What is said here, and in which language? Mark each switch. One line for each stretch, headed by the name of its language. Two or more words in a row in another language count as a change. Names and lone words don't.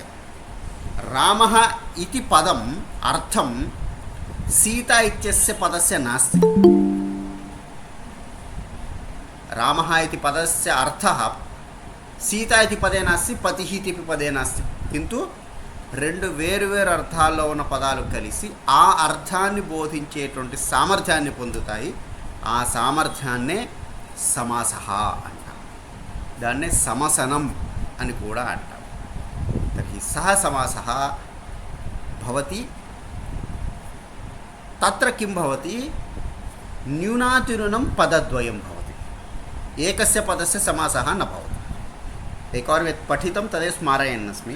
Sanskrit: रामः इति पदम् अर्थं सीता इत्यस्य पदस्य नास्ति। रामः इति पदस्य अर्थः सीता इति पदे नास्ति, पतिः इति पदे नास्ति।
Telugu: किन्तु రెండు వేరు అర్థాల్లో ఉన్న పదాలు కలిసి ఆ అర్థాన్ని బోధించేటువంటి సామర్థ్యాన్ని పొందుతాయి. ఆ సామర్థ్యాన్నే సమాసః అంటారు. దాన్నే సమసనం అని కూడా అంటారు.
Sanskrit: तर्हि सः समासः भवति। तत्र किं भवति? न्यूनातिन्यूनं पदद्वयं भवति, एकस्य पदस्य समासः न भवति। एकवारं यत् पठितं तदेव स्मारयन् अस्मि।